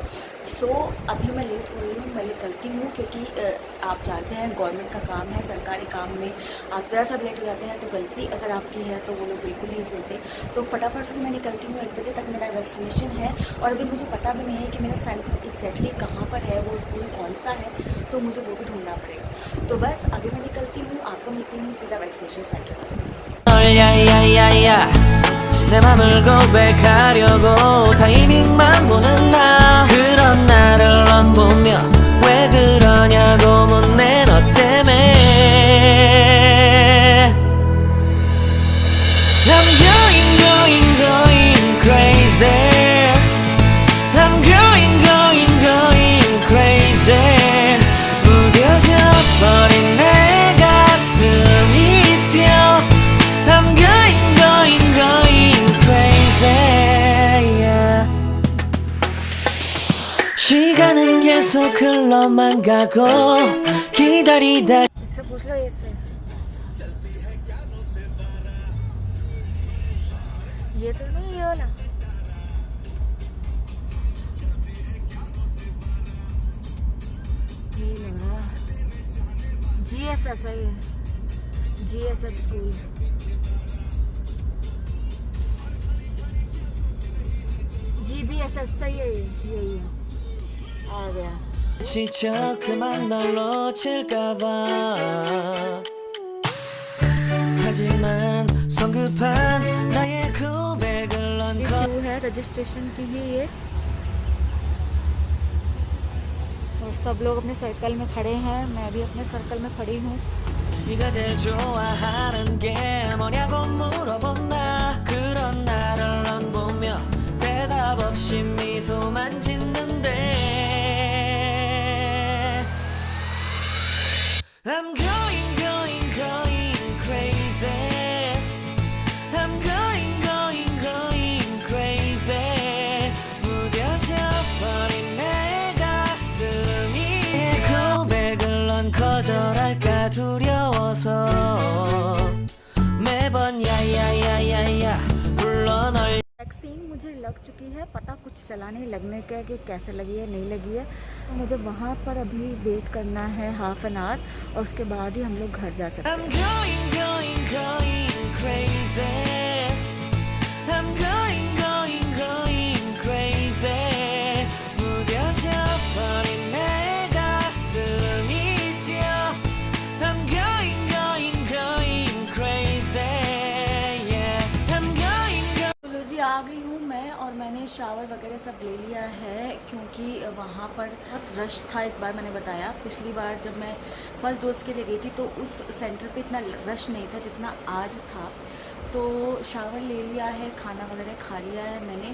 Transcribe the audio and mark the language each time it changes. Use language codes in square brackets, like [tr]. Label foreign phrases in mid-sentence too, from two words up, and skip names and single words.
[hi] सो अभी मैं लेट हो रही हूँ, मैं निकलती हूँ, क्योंकि आप जानते हैं गवर्नमेंट का काम है, सरकारी काम में आप ज़रा सा लेट हो जाते हैं तो गलती अगर आपकी है तो वो लोग बिल्कुल नहीं सुनते। तो फटाफट से मैं निकलती हूँ। 1 बजे तक मेरा वैक्सीनेशन है और अभी मुझे पता भी नहीं है कि मेरा सेंटर एग्जैक्टली कहाँ पर है, वो स्कूल कौन सा है, तो मुझे वो भी ढूंढना पड़ेगा। तो बस अभी मैं निकलती हूँ, आपको मिलती हूँ सीधा [en] vaccination center [hi] पर। [ko] 야야야야 내 맘을 고백하려고 타이밍만 보는 나 그런 나를 넌 보며 왜 그러냐고 묻네 너 때문에 [en] I'm going crazy I'm going crazy [ko] 무뎌져 버린 내 가슴이 뛰어 [en] I'm going crazy yeah. [ko] 시간은 계속 흘러만 가고 기다리다 [hi] इससे पूछ लो, इससे ये तो नहीं, ये वाला ये लग रहा GSS है, ये GSS स्कूल। GBSS सही है, यही है, आ गया। [ko] 지쳐 그만 널 놓칠까봐 하지만 성급한 나의 고백을 넌 [hi] ये क्यों है रजिस्ट्रेशन की ही ये। और सब लोग अपने सर्कल में खड़े हैं, मैं भी अपने सर्कल में खड़ी हूँ। [ko] 네가 제일 좋아하는 게 뭐냐고 물어본다 그런 나를 넌 보며 대답 없이 미소만 짓는데 [en] I'm going crazy I'm going crazy [ko] 무뎌져 버린 내 가슴이 고백을 넌 거절할까 두려워서 매번 야야야야야 불러 널 [hi] वैक्सीन मुझे लग चुकी है, पता कुछ चला नहीं लगने का कि कैसे लगी है नहीं लगी है। मुझे वहाँ पर अभी वेट करना है [en] half an hour [hi] और उसके बाद ही हम लोग घर जा सकते [en] I'm [hi] हैं। [en] going crazy I'm going crazy [ko] 무뎌져 버린 내 가슴이 뛰어 [en] I'm going crazy yeah I'm going [hi] चलो जी आ गई हूँ मैं और मैंने शावर वगैरह सब ले लिया है क्योंकि वहाँ पर बहुत रश था। इस बार मैंने बताया, पिछली बार जब मैं [en] first dose [hi] के लिए गई थी तो उस सेंटर पे इतना रश नहीं था जितना आज था। तो शावर ले लिया है, खाना वगैरह खा लिया है मैंने।